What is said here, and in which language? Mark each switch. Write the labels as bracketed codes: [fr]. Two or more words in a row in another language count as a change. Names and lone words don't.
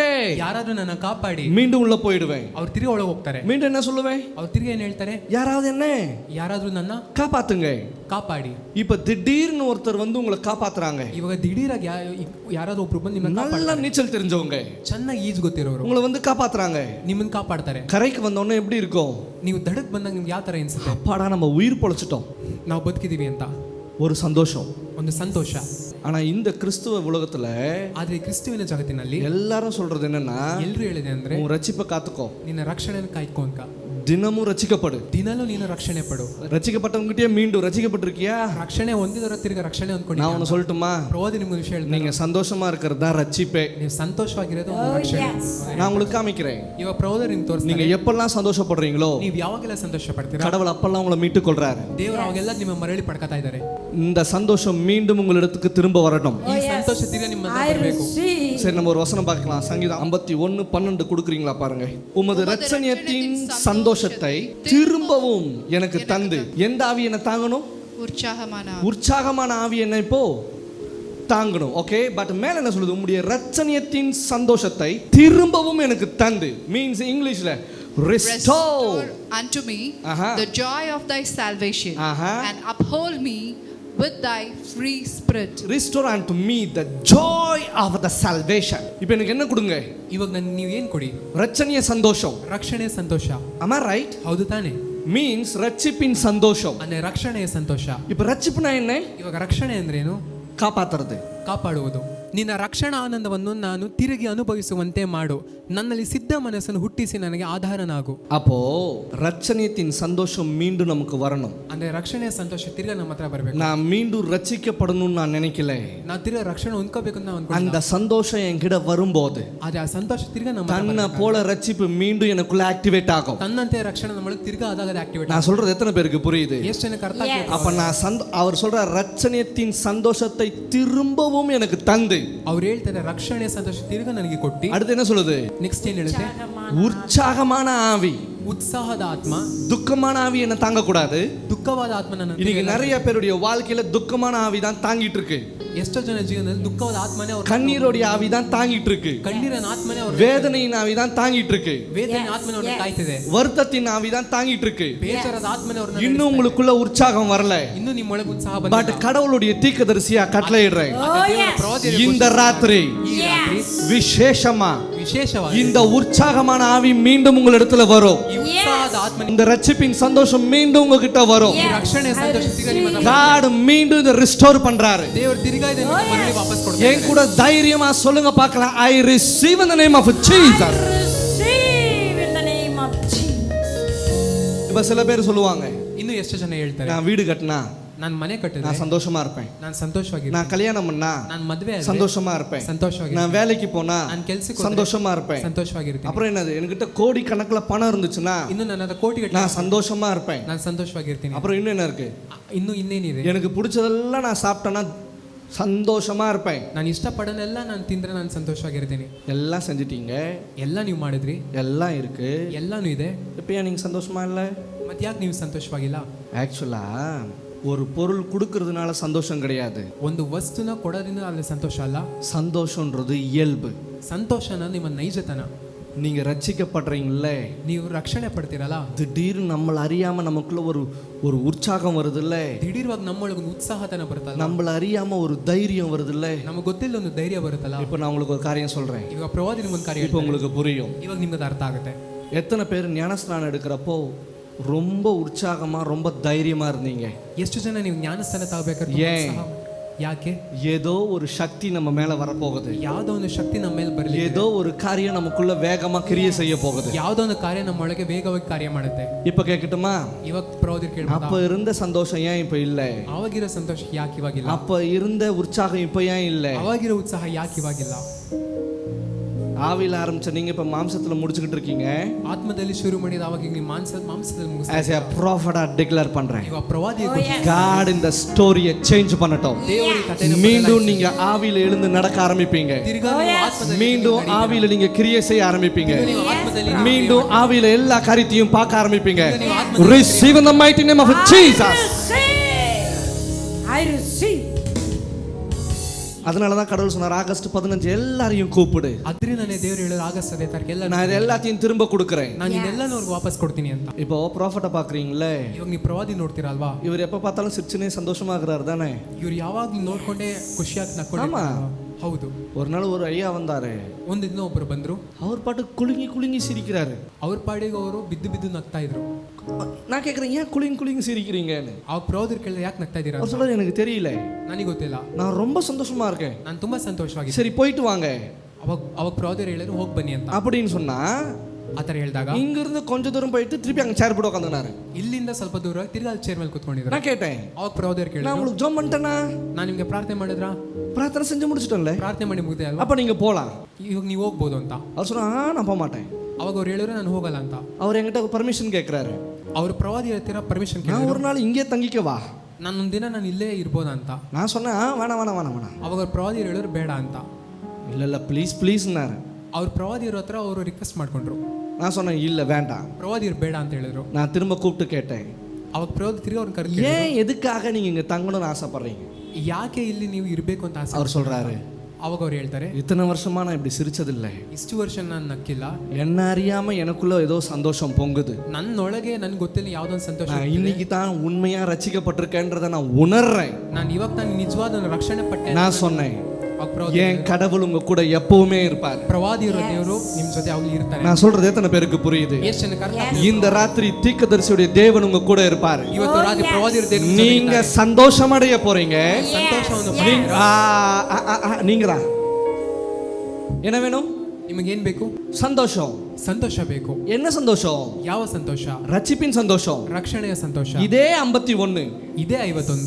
[kn] ಯಾರಾದ್ರೂ ನನ್ನ ಕಾಪಾಡಿ [ta] மீண்டும் உள்ள போயிடுவேன். [kn] ಅವ್ರು ತಿರ್ಗಾ ಒಳಗೆ ಹೋಗ್ತಾರೆ. [ta] மீண்டும் என்ன சொல்லுவேன்? [kn] ಅವ್ರು ತಿರ್ಗಾ ಏನ್ ಹೇಳ್ತಾರೆ? [ta] யாராவது என்ன [kn] ಯಾರಾದ್ರೂ ನನ್ನ [ta] காப்பாத்துங்க. [kn] ಕಾಪಾಡಿ. [ta] இப்ப திடீர்னு ஒருத்தர் வந்து உங்களை காப்பாத்துறாங்க. [kn] ಇವಾಗ ದಿಢೀರಾಗಿ ಯಾರಾದ್ರೂ ಒಬ್ರು ಬಂದು ನಿಮ್ಮನ್ನ [ta] நல்ல நீச்சல் தெரிஞ்சவங்க [kn] ಚೆನ್ನಾಗಿ ಈಜು ಗೊತ್ತಿರೋರು [ta] உங்களை வந்து காப்பாத்துறாங்க. [kn] ನಿಮ್ಮನ್ನ ಕಾಪಾಡ್ತಾರೆ. [ta] கரைக்கு வந்த உடனே எப்படி இருக்கும்? [kn] ನೀವು ದಡಕ್ ಬಂದಾಗ ನಿಮ್ಗೆ ಯಾವ ತರ ಅನ್ಸುತ್ತೆ? [ta] அப்பாடா நம்ம உயிர் பொழைச்சிட்டோம், [kn] ನಾವು ಬದುಕಿದೀವಿ ಅಂತ [ta] ஒரு சந்தோஷம். [kn] ಒಂದು ಸಂತೋಷ. [ta] ஆனா இந்த கிறிஸ்துவ உலகத்துல [kn] ಆದ್ರೆ ಕ್ರಿಸ್ತುವಿನ ಜಗತ್ತಿನಲ್ಲಿ [ta] எல்லாரும் சொல்றது என்னன்னா, [kn] ಎಲ್ರು ಹೇಳಿದೆ ಅಂದ್ರೆ [ta] உன் ரட்சிப்பை காத்துக்கோ, [kn] ನಿನ್ನ ರಕ್ಷಣೆಯನ್ನು ಕಾಯ್ಕೊ ಅಂತ. [ta] தினமும் ரட்சிக்கப்படு. [kn] ದಿನಲೂ ನೀನು ರಕ್ಷಣೆ ಪಡು. [ta] ரட்சிக்கப்பட்டவங்ககிட்டயே மீண்டும் ரட்சிக்கப்பட்டிருக்கியா? [kn] ರಕ್ಷಣೆ ಹೊಂದಿದವರ ತಿರ್ಗ ರಕ್ಷಣೆ ಹೊಂದ್ಕೊಂಡು [ta] நான் உன்னை சொல்லட்டுமா, [kn] ಪ್ರವಾದಿ ನಿಮ್ಗೆ ವಿಷಯ ಹೇಳ್ತಾರೆ, [ta] நீங்க சந்தோஷமா இருக்கிறது தான் ரட்சிப்பே. [kn] ನೀವು ಸಂತೋಷವಾಗಿರೋದು ಒಂದು [en] Oh, [kn] ರಕ್ಷಣೆ. [en] yes. [ta] நான் உங்களுக்கு காமிக்கிறேன். [kn] ಇವಾಗ ಪ್ರವಾದಿ ನಿಮ್ಗೆ [ta] நீங்க [kn] ತೋರಿಸ್ತಾರೆ, [ta] எப்பெல்லாம் சந்தோஷப்படுறீங்களோ [kn] ನೀವು ಯಾವಾಗೆಲ್ಲ ಸಂತೋಷ ಪಡ್ತೀರಾ [ta] கடவுள் அப்பெல்லாம் உங்களை மீட்டுக் கொள்றாரு. [kn] ದೇವರು ಅವಾಗೆಲ್ಲ ನಿಮ್ಮ ಮರಳಿ ಪಡ್ಕೊತಾ ಇದ್ದಾರೆ. [ta] இந்த சந்தோஷம் மீண்டும் உங்களிடத்துக்கு திரும்ப வரணும். [kn] ಈ ಸಂತೋಷ ತಿರ್ಗ ನಿಮ್ಮ ಹತ್ರ [en] I [kn] ಬರಬೇಕು. [en] receive. [ta] சரி, நம்ம ஒரு வசனம் பார்க்கலாம். சங்கீதம் 51:12 கொடுக்குறீங்களா பாருங்க. உமது ரட்சணியத்தின் சந்தோஷத்தை திரும்பவும் எனக்கு தந்து. எந்த ஆவி என்ன தாங்கணும்? உற்சாகமான ஆவி என்ன இப்போ தாங்கணும். [en] okay, but [ta] மேல என்ன சொல்லுது? உம்முடைய ரட்சணியத்தின் சந்தோஷத்தை திரும்பவும் எனக்கு தந்து மீன்ஸ் இங்கிலீஷ்ல restore [en] unto me Aha. the joy of thy salvation Aha. and uphold me with thy free spirit. restore unto me the joy of the salvation. [ta] இப்போ எனக்கு என்ன கொடுங்க? [kn] ಇವಾಗ ನೀವು ಏನ್ ಕೊಡಿ? [ta] ரட்சணிய சந்தோஷம். [kn] ರಕ್ಷಣೆ ಸಂತೋಷ. [en] am I right? [kn] ಹೌದು ತಾನೆ? [ta] மீன்ஸ் ரட்சிப்பின் சந்தோஷம். [kn] ಅಂದ್ರೆ ರಕ್ಷಣೆಯ ಸಂತೋಷ. [ta] இப்போ ரட்சிப்புனா என்ன? [kn] ಇವಾಗ ರಕ್ಷಣೆ ಅಂದ್ರೇನು? [ta] காப்பாத்துறது. [kn] ಕಾಪಾಡುವುದು. ನಿನ್ನ ರಕ್ಷಣಾ ಆನಂದವನ್ನು ನಾನು ತಿರುಗಿ ಅನುಭವಿಸುವಂತೆ ಮಾಡು. ನನ್ನಲ್ಲಿ ಸಿದ್ಧ ಮನಸ್ಸನ್ನು ಹುಟ್ಟಿಸಿ ನನಗೆ ಆಧಾರನಾಗು. [ta] அப்போ ரட்சணியத்தின் சந்தோஷம் மீண்டும் நமக்கு வரணும். [kn] ಅಂದ್ರೆ ರಕ್ಷಣೆಯ ಸಂತೋಷ ತಿರ್ಗಾ ನಮ್ಮ ಹತ್ರ ಬರಬೇಕು. [ta] நான் மீண்டும் ரட்சிக்கப்படணும்னு நான் நினைக்கல. [kn] ನಾವು ತಿರ್ಗಾ ರಕ್ಷಣೆ ಹೊಂದ್ಕೋಬೇಕು ಅಂತ ನಾನು ಅನ್ಕೊಂಡಿಲ್ಲ. [ta] அந்த சந்தோஷம் என்கிட்ட வரும்போது [kn] ಆದ್ರೆ ಆ ಸಂತೋಷ ತಿರ್ಗಾ ನಮ್ಮ [ta] தன்னை போல ரட்சிப்பு மீண்டும் எனக்குள்ள ஆக்டிவேட் ஆகும். [kn] ತನ್ನಂತೆ ರಕ್ಷಣೆ ನಮ್ಮಲ್ಲಿ ತಿರ್ಗಾ ಆದಾಗ ಅದು ಆಕ್ಟಿವೇಟ್. [ta] நான் சொல்றது எத்தனை பேருக்கு புரியுது? [kn] ಎಷ್ಟು ಜನಕ್ಕೆ ಅರ್ಥ ಆಗ್ತದೆ? [ta] அப்ப நான் அவர் சொல்ற ரட்சணியத்தின் சந்தோஷத்தை திரும்பவும் எனக்கு தந்து. [kn] ಅವ್ರು ಹೇಳ್ತಾರೆ ರಕ್ಷಣೆಯ ಸಂತೋಷ ತಿರ್ಗಾ ನನಗೆ ಕೊಟ್ಟಿ. [ta] அடுத்து என்ன சொல்லுது? [kn] ನೆಕ್ಸ್ಟ್ ಏನ್ ಹೇಳುತ್ತೆ? [ta] உற்சாகமான ஆவி. [kn] ಉತ್ಸಾಹದ ಆತ್ಮ. [ta] துக்கமான ஆவி என்ன தாங்க கூடாது. [kn] ದುಃಖವಾದ ಆತ್ಮ ನನ್ನ [ta] இன்னைக்கு நிறைய பேருடைய வாழ்க்கையில துக்கமான ஆவி தான் தாங்கிட்டு இருக்கு. [kn] ಎಷ್ಟೋ ಜನ ಜೀವನದಲ್ಲಿ ದುಃಖವಾದ ಆತ್ಮನೇ ಅವ್ರ [ta] கண்ணீரோடைய ஆவி தான் தாங்கிட்டு இருக்கு. [kn] ಕಣ್ಣೀರಿನ ಆತ್ಮನೇ ಅವ್ರ [ta] வேதனையின் ஆவி தான் தாங்கிட்டு இருக்கு. [kn] ವೇದನೆ ಆತ್ಮನೇ ಅವ್ರನ್ನ ಕಾಯ್ತಿದೆ. [ta] வருத்தத்தின் ஆவி தான் தாங்கிட்டு இருக்கு. [kn] ಬೇಸರದ ಆತ್ಮನೇ ಅವ್ರನ್ನ [ta] இன்னும் உங்களுக்குள்ள உற்சாகம் வரல. [kn] ಇನ್ನೂ ನಿಮ್ಮೊಳಗೆ ಉತ್ಸಾಹ [ta] பட் [kn] ಬಂದಿಲ್ಲ. [ta] கடவுளுடைய தீர்க்கதரிசியா கட்டளையிடுறேன். [kn] ಪ್ರವಾದಿಯ [ta] இந்த ராத்திரி விசேஷமா [kn] ವಿಶೇಷವಾಗಿ [ta] இந்த உற்சாகமான ஆவி மீண்டும் உங்களிடத்துல வரும். [kn] ಈ ಉತ್ಸಾಹದ ಆತ್ಮ, [ta] இந்த ரட்சிப்பின் சந்தோஷம் மீண்டும் உங்ககிட்ட வரும். [kn] ಈ ರಕ್ಷಣೆಯ ಸಂತೋಷ ತಿರ್ಗಾ ನಿಮ್ಮ ಹತ್ರ [ta] God மீண்டும் இத ரிஸ்டோர் பண்றாரு. [kn] ದೇವರು ತಿರ್ಗಾ ಇದನ್ನು ಮರಳಿ ವಾಪಸ್ ಕೊಡ್ತಾರೆ. [ta] ஏன் கூட தைரியமா சொல்லுங்க பார்க்கலாம். [en] I receive in the name of Jesus. Receive in the name of Jesus. [ta] இப்ப சில பேர் சொல்லுவாங்க, [kn] ಇನ್ನು ಎಷ್ಟು ಜನ ಹೇಳ್ತಾರೆ, [ta] நான் வீடு கட்டினா [kn] ನಾನು ಮನೆ ಕಟ್ಟಿದ್ರೆ [ta] நான் சந்தோஷமா இருப்பேன். [kn] ನಾನು ಸಂತೋಷವಾಗಿರ್ತೀನಿ. [ta] நான் கல்யாணம் பண்ணா [kn] ನಾನು ಮದುವೆ ಆದ್ರೆ [ta] சந்தோஷமா இருப்பேன். [kn] ಸಂತೋಷವಾಗಿರ್ತೀನಿ. [ta] நான் வேலைக்கு போனா [kn] ನಾನು ಕೆಲಸಕ್ಕೆ [ta] சந்தோஷமா இருப்பேன். [kn] ಸಂತೋಷವಾಗಿರ್ತೀನಿ. [ta] அப்புறம் என்னது, என்கிட்ட கோடி கணக்குல பணம் இருந்துச்சுன்னா [kn] ಇನ್ನು ನನ್ನ ಹತ್ರ ಕೋಟಿಗಟ್ಟಲೆ [ta] நான் சந்தோஷமா இருப்பேன். [kn] ನಾನು ಸಂತೋಷವಾಗಿರ್ತೀನಿ. [ta] அப்புறம் இன்னும் என்ன இருக்கு? [kn] ಇನ್ನು ಇನ್ನೇನಿದೆ? [ta] எனக்கு பிடிச்சதெல்லாம் நான் சாப்பிட்டேன்னா சந்தோஷமா இருப்பேன். [kn] ನಾನು ಇಷ್ಟಪಡೋನೆಲ್ಲ ನಾನು ತಿಂದ್ರೆ ನಾನು ಸಂತೋಷವಾಗಿರ್ತೀನಿ. [ta] எல்லாம் செஞ்சிட்டீங்க, [kn] ಎಲ್ಲ ನೀವು ಮಾಡಿದ್ರಿ, [ta] எல்லாம் இருக்கு, [kn] ಎಲ್ಲಾನು ಇದೆ, [ta] இப்ப நீங்க சந்தோஷமா இல்ல? [kn] ಮತ್ತೆ ಯಾಕೆ ನೀವು ಸಂತೋಷವಾಗಿಲ್ಲ? [ta] ஆக்சுவலா ஒரு பொருள் கொடுக்கறதுனால சந்தோஷம் கிடையாது. [kn] ಒಂದು ವಸ್ತುನ ಕೊಡೋದ್ರಿಂದ ಅಲ್ಲಿ ಸಂತೋಷ ಅಲ್ಲ. [ta] சந்தோஷம்ன்றது இயல்பு. [kn] ಸಂತೋಷನ ನಿಮ್ಮ ನೈಜತನ. [ta] நீங்க ரட்சிக்கப்படுறீங்களே, [kn] ನೀವು ರಕ್ಷಣೆ ಪಡ್ತೀರಲ್ಲ, [ta] திடீர்னு நம்மள அறியாம நமக்குள்ள ஒரு உற்சாகம் வருதுல்ல, [kn] ದಿಢೀರವಾಗಿ ನಮ್ಮೊಳಗೆ ಒಂದು ಉತ್ಸಾಹತನ ಬರುತ್ತಲ್ಲ, [ta] நம்மள அறியாம ஒரு தைரியம் வருதுல்ல. [kn] ನಮಗೆ ಗೊತ್ತಿಲ್ಲ ಒಂದು ಧೈರ್ಯ ಬರುತ್ತಲ್ಲ. [ta] இப்போ நான் உங்களுக்கு ஒரு காரியம் சொல்றேன், [kn] ಇವಾಗ ಪ್ರವಾದಿ ನಿಮ್ಮೊಂದು ಕಾರ್ಯ [ta] இப்போ உங்களுக்கு புரியும். [kn] ಇವಾಗ ನಿಮ್ಗೆ ಅರ್ಥ ಆಗುತ್ತೆ. [ta] எத்தனை பேர் ஞானஸ்நானம் எடுக்கிறப்போ ரொம்ப உற்சாகமா ரொம்ப தைரியமா இருந்தீங்க? [kn] ಎಷ್ಟು ಜನ ನೀವು ಜ್ಞಾನಸ್ಥಾನ ತಗೋಬೇಕಾದ್ರೆ [ta] ஏன்? [kn] ಯಾಕೆ? [ta] ஏதோ ஒரு சக்தி நம்ம மேல வரப்போகுது. [kn] ಯಾವುದೋ ಒಂದು ಶಕ್ತಿ ನಮ್ಮ ಮೇಲೆ ಬರಲಿ. [ta] ஏதோ ஒரு காரியம் நமக்குள்ள வேகமா கிரியை செய்ய போகுது. [kn] ಯಾವುದೋ ಒಂದು ಕಾರ್ಯ ನಮ್ಮೊಳಗೆ ವೇಗವಾಗಿ ಕಾರ್ಯ ಮಾಡುತ್ತೆ. [ta] இப்ப கேட்கட்டுமா? [kn] ಇವಾಗ ಪ್ರವಾದಿ ಕೇಳ್ಬೋದಾ? [ta] அப்ப இருந்த சந்தோஷம் ஏன் இப்ப இல்ல? [kn] ಅವಾಗಿರೋ ಸಂತೋಷ ಯಾಕೆ ಇವಾಗಿಲ್ಲ? [ta] அப்ப இருந்த உற்சாகம் இப்ப ஏன் இல்ல? [kn] ಅವಾಗಿರೋ ಉತ್ಸಾಹ ಯಾಕೆ ಇವಾಗಿಲ್ಲ? [ta] ஆவில ஆரம்பிச்ச நீங்க இப்ப மாம்சத்துல முடிச்சுக்கிட்டு இருக்கீங்க. [kn] ಆತ್ಮದಲ್ಲಿ ಶುರು ಮಾಡಿದ ಅವಾಗ ನೀವು ಮಾಂಸದಲ್ಲಿ ಮುಗಿಸ್ತಾ [en] as a prophet I declare [ta] பண்றேன், [kn] ಇವಾಗ ಪ್ರವಾದಿ [ta] God இந்த [en] story change [ta] பண்ணட்டும். [kn] ದೇವರ ಕಥೆನ [ta] மீண்டும் நீங்க ஆவியில எழுந்து நடக்க ஆரம்பிப்பீங்க. [kn] ತಿರ್ಗಾ ನೀವು ಆತ್ಮದಲ್ಲಿ [ta] மீண்டும் ஆவியில நீங்க கிரியை செய்ய ஆரம்பிப்பீங்க. [kn] ನೀವು ಆತ್ಮದಲ್ಲಿ [ta] மீண்டும் ஆவியில எல்லா காரியத்தையும் பார்க்க ஆரம்பிப்பீங்க. [en] Receive in the mighty name of Jesus. I receive. [ta] அதனால தான் கடவுள் சொன்னார், ஆகஸ்ட் 15 எல்லாரையும் கூப்பிடு. [kn] ಅದರಿಂದನೇ ದೇವರು ಹೇಳೋರು ಆಗಸ್ಟ್ 15 ತಾರೀಕು ಎಲ್ಲ [ta] நான் இது எல்லாத்தையும் திரும்ப கொடுக்கிறேன். [kn] ನಾನು ಇದೆಲ್ಲನೂ ಅವ್ರಿಗೆ ವಾಪಸ್ ಕೊಡ್ತೀನಿ ಅಂತ. [ta] இப்போ ப்ராஃபட்டை பார்க்குறீங்களே, [kn] ಇವಾಗ ನೀವು ಪ್ರವಾದಿ ನೋಡ್ತೀರಲ್ವಾ, [ta] இவர் எப்போ பார்த்தாலும் சிரிச்சுனே சந்தோஷமா இருக்கிறாரு தானே? [kn] ಇವ್ರು ಯಾವಾಗ್ಲೂ ನೋಡ್ಕೊಂಡೇ ಖುಷಿಯಾಗಿ ನಕ್ಕೊಂಡು. ಹೌದು. [ta] ஒரு நாள் ஒரு ஐயா வந்தாரு, [kn] ಒಂದು ದಿನ ಒಬ್ಬರು ಬಂದ್ರು, [ta] அவர் பாட்டு குலுங்கி குலுங்கி சிரிக்கிறாரு. [kn] ಅವ್ರ ಪಾಡಿಗೆ ಅವರು ಬಿದ್ದು ಬಿದ್ದು ನಗ್ತಾ ಇದ್ರು. [ta] நான் கேட்குறேன், ஏன் குலுங்கி குலுங்கி சிரிக்கிறீங்கன்னு. [kn] ಆ ಪ್ರವಾದಿ ಕೇಳಿದ್ರೆ ಯಾಕೆ ನಗ್ತಾ ಇದ್ದೀರಾ? [ta] அவர் சொல்றாரு, எனக்கு தெரியல, [kn] ನನಗೆ ಗೊತ್ತಿಲ್ಲ, [ta] நான் ரொம்ப சந்தோஷமா இருக்கேன். [kn] ನಾನು ತುಂಬಾ ಸಂತೋಷವಾಗಿ. [ta] சரி போயிட்டு வாங்க [kn] ಅವಾಗ ಪ್ರವಾದಿ ಹೇಳಿದ್ರು ಹೋಗಿ ಬನ್ನಿ ಅಂತ. [ta] அப்படின்னு சொன்னா [kn] ಆ ಥರ ಹೇಳಿದಾಗ [ta] இங்கிருந்து கொஞ்ச தூரம் போயிட்டு திருப்பி அங்க சேர் போட்டு உட்காந்துனாரு. [kn] ಇಲ್ಲಿಂದ ಸ್ವಲ್ಪ ದೂರ ತಿರ್ಗಾ ಅಲ್ಲಿ ಚೇರ್ ಮೇಲೆ ಕೂತ್ಕೊಂಡಿದ್ರು. [ta] நான் கேட்டேன், [kn] ಅವಾಗ ಪ್ರವಾದಿಯರು [ta] நான் [kn] ಕೇಳಿದ್ರು, [ta] உங்களுக்கு ஜோம் பண்ணிட்டேனா? [kn] ನಾನು ನಿಮ್ಗೆ ಪ್ರಾರ್ಥನೆ ಮಾಡಿದ್ರಾ? [ta] பிரார்த்தனை செஞ்சு முடிச்சிட்டோம்ல, [kn] ಪ್ರಾರ್ಥನೆ ಮಾಡಿ ಮುಗಿದೆ ಅಲ್ವಾ, [ta] அப்ப நீங்க போலாம். [kn] ಇವಾಗ ನೀವು ಹೋಗ್ಬೋದು ಅಂತ. [ta] அவர் சொன்னா நான் போக மாட்டேன். [kn] ಅವಾಗ ಅವ್ರು ಹೇಳಿದ್ರು ನಾನು ಹೋಗಲ್ಲ ಅಂತ. [ta] அவர் என்கிட்ட பர்மிஷன் கேட்கிறாரு. [kn] ಅವರು ಪ್ರವಾದಿ ಹತ್ತಿರ ಪರ್ಮಿಷನ್ [ta] நான் [kn] ಕೇಳಿದ್ರು, [ta] ஒரு நாள் இங்கே தங்கிக்கவா? [kn] ನಾನು ಒಂದಿನ ನಾನು ಇಲ್ಲೇ ಇರ್ಬೋದಾ ಅಂತ. [ta] நான் சொன்னேன் வேணாம் வேணாம் வேணாம் வேணாம். [kn] ಅವಾಗ ಅವ್ರು ಪ್ರವಾದಿಯರು ಹೇಳಿದ್ರು ಬೇಡ ಅಂತ. [ta] இல்ல இல்ல [en] please please. [kn] ಅವ್ರು ಪ್ರವಾದಿಯರ ಹತ್ರ ಅವರು ರಿಕ್ವೆಸ್ಟ್ ಮಾಡ್ಕೊಂಡ್ರು. [ta] நான் சொன்னேன் இல்ல வேண்டாம். [kn] ಪ್ರವಾದಿಯರು ಬೇಡ ಅಂತ ಹೇಳಿದ್ರು. [ta] நான் திரும்ப கூப்பிட்டு கேட்டேன், [kn] ಅವಾಗ ಪ್ರವಾದಿ ತಿರ್ಗಿ ಅವ್ರನ್ನ ಕರೆದು [ta] ஏன் எதுக்காக நீங்க இங்க தங்கணும்னு ஆசைப்படுறீங்க? [kn] ಯಾಕೆ ಇಲ್ಲಿ ನೀವು ಇರಬೇಕು ಅಂತ ಆಸೆ. [ta] அவர் சொல்றாரு, [kn] ಅವಾಗ ಅವ್ರು ಹೇಳ್ತಾರೆ, [ta] இத்தனை வருஷமா நான் இப்படி சிரிச்சதில்லை. [kn] ಇಷ್ಟು ವರ್ಷ ನಾನು ನಕ್ಕಿಲ್ಲ, [ta] என்ன அறியாம எனக்குள்ள ஏதோ சந்தோஷம் பொங்குது. [kn] ನನ್ನೊಳಗೆ ನನ್ಗೆ ಗೊತ್ತಿಲ್ಲ ಯಾವುದೊಂದು ಸಂತೋಷ. [ta] நான் இன்னைக்கு தான் உண்மையா ரட்சிக்கப்பட்டிருக்கேன்றதை நான் உணர்றேன். [kn] ನಾನು ಇವಾಗ ನಾನು ನಿಜವಾದ ರಕ್ಷಣೆ ಪಟ್ಟೆ. [ta] நான் சொன்னேன், [kn] ಅವಾಗ ಪ್ರವಾದಿ [ta] என் கடவுள் உங்க கூட எப்பவுமே இருப்பார். [kn] ಪ್ರವಾದಿಯರ ದೇವರು ನಿಮ್ಮ ಜೊತೆ ಯಾವಾಗಲೂ ಇರ್ತಾರೆ. [ta] நான் சொல்றது எத்தனை பேருக்கு புரியுது? [kn] ಎಷ್ಟು ಜನಕ್ಕೆ ಅರ್ಥ ಆಗ್ತದೆ? [ta] இந்த ராத்திரி தீர்க்கதரிசியுடைய தேவன் உங்க கூட இருப்பார். [kn] ಇವತ್ತು ರಾತ್ರಿ ಪ್ರವಾದಿಯರ ದೇವರು [ta] நீங்க சந்தோஷம் அடைய போறீங்க. [kn] ಸಂತೋಷವನ್ನು [ta] நீங்க தான். என்ன வேணும்? [kn] ನಿಮಗೆ ಏನ್ ಬೇಕು? [ta] சந்தோஷம். [kn] ಸಂತೋಷ ಬೇಕು. [ta] என்ன சந்தோஷம்? [kn] ಯಾವ ಸಂತೋಷ? [ta] ரட்சிப்பின் சந்தோஷம். [kn] ರಕ್ಷಣೆಯ ಸಂತೋಷ. [ta] இதே 51. [kn] ಇದೇ 51.